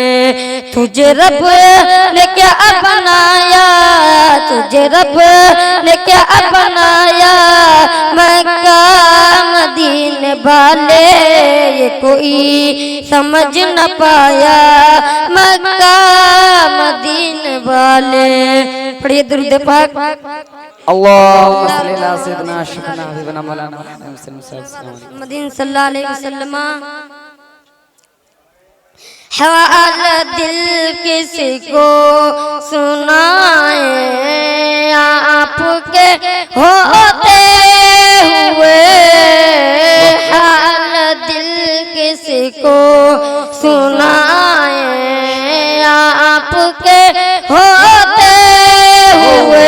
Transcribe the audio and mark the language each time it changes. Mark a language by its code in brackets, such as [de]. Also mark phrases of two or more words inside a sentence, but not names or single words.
[ur] تجھے رب نے کیا بنایا، تجھے رب نے کیا بنایا، مکہ مدینے والے. یہ کوئی سمجھ نہ پایا، مکہ مدینے والے. پڑھیے درود پاک. [ar] اللهم صل على سيدنا شفيعنا حبيبنا مولانا محمد صلى الله عليه وسلم. [ur] حال دل کس کو سنائے، آپ کے ہوتے ہوئے. حال دل کس کو سنائے، آپ کے ہوتے ہوئے.